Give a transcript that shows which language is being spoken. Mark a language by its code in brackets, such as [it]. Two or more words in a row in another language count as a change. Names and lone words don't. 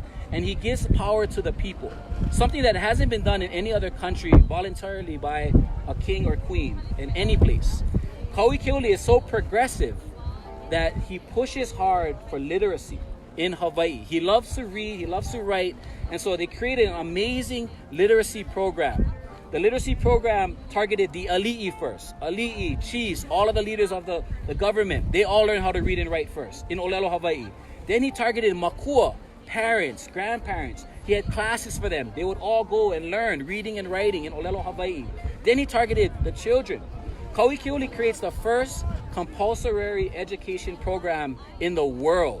[en] And he gives power to the people. Something that hasn't been done in any other country voluntarily by a king or queen in any place. Kau'i Keauli is so progressive that he pushes hard for literacy. in Hawaii. He loves to read, he loves to write, and so they created an amazing literacy program. The literacy program targeted the ali'i first. Ali'i, chiefs, all of the leaders of the government, they all learned how to read and write first in Olelo, Hawaii. Then he targeted makua, parents, grandparents. He had classes for them. They would all go and learn reading and writing in Olelo, Hawaii. Then he targeted the children. Kauikeuli creates the first compulsory education program in the world.